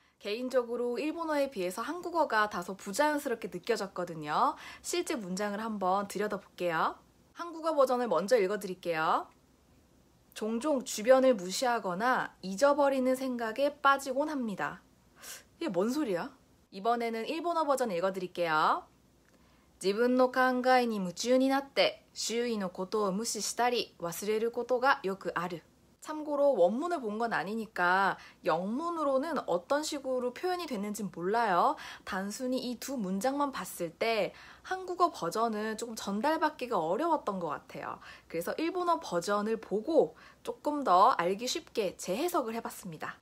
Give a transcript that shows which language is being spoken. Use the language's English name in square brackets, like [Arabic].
[Korean] 개인적으로 일본어에 비해서 한국어가 다소 부자연스럽게 느껴졌거든요. 실제 문장을 한번 들여다볼게요. 한국어 버전을 먼저 읽어드릴게요. 종종 주변을 무시하거나 잊어버리는 생각에 빠지곤 합니다. 이게 뭔 소리야? 이번에는 일본어 버전 읽어드릴게요. [Japanese] 自分の考えに夢中になって周囲のことを無視したり忘れることがよくある. [Korean] 참고로 원문을 본 건 아니니까 영문으로는 어떤 식으로 표현이 됐는지 몰라요. 단순히 이 두 문장만 봤을 때 한국어 버전은 조금 전달받기가 어려웠던 것 같아요. 그래서 일본어 버전을 보고 조금 더 알기 쉽게 재해석을 해봤습니다.